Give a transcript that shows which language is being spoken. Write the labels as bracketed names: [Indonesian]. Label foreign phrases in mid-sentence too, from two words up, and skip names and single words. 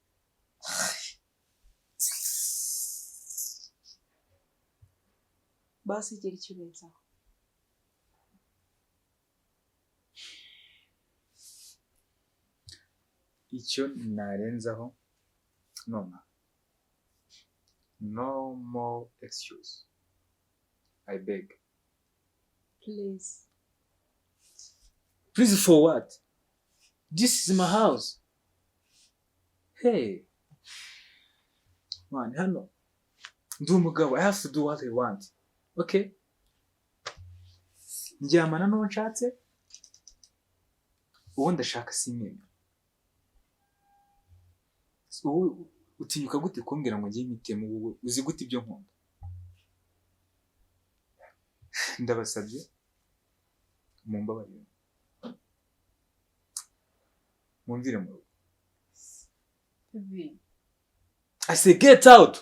[Kinyarwanda] Basi gira icyo urenzaho. Icyo narenzaho noma. [English] No more excuse. I beg. Please. Please for what? This is my house. Hey. Man, [Kinyarwanda] hano. Ndi umugabo. [English] I have to do what I want. Okay? [Kinyarwanda] Njyamana n'uwo nshatse. Uwo ndashaka simwemera. Ubu utinyuka gute kumbwira ngo ngiye mitemo wowe uzi gute ibyo nkunda? Ndabasabye mumbabarire. Mumvire mu rugo. bebe [English] I say get out.